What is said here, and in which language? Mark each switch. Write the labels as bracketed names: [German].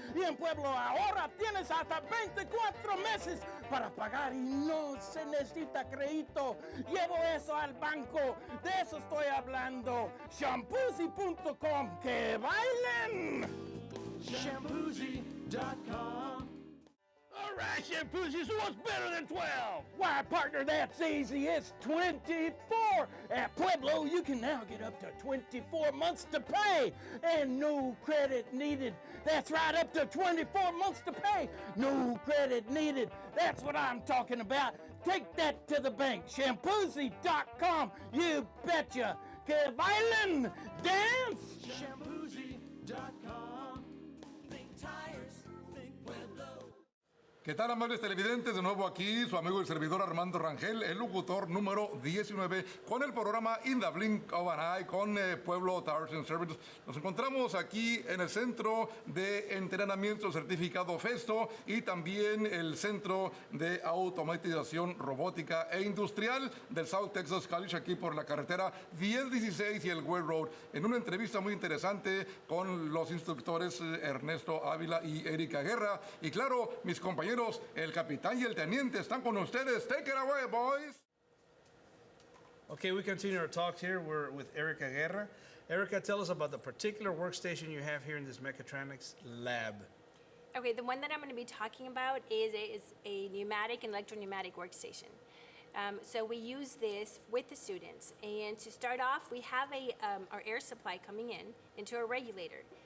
[Spanish] Y en Pueblo ahora tienes hasta 24 meses para pagar y no se necesita crédito. Llevo eso al banco, de eso estoy hablando. Shampoozy.com, ¡que bailen! Shampoozy.com. [English] All right, Shampoozies, what's better than 12? Why, partner, that's easy. It's 24. At Pueblo, you can now get up to 24 months to pay and no credit needed. That's right, up to 24 months to pay. No credit needed. That's what I'm talking about. Take that to the bank. Shampoozy.com. You betcha. [Spanish] Que bailen. [English] Dance. [Spanish] Shampoozy.com. [English] Think tires, think Pueblo. [Spanish] ¿Qué tal, amables televidentes? De nuevo aquí su amigo el servidor Armando Rangel, el locutor número 19, con el programa In the Blink of an Eye, con Pueblo Tires and Service. Nos encontramos aquí en el Centro de Entrenamiento Certificado Festo y también el Centro de Automatización Robótica e Industrial del South Texas College, aquí por la carretera 1016 y el Well Road, en una entrevista muy interesante con los instructores Ernesto Ávila y Erika Guerra. Y claro, mis compañeros, el capitán y el teniente están con ustedes. [English] Take it away, boys. Okay, we continue our talks here. We're with Erica Guerra. Erica, tell us about the particular workstation you have here in this mechatronics lab. Okay, the one that I'm going to be talking about is a pneumatic and electro-pneumatic workstation. So we use this with the students. And to start off, we have our air supply coming into a regulator.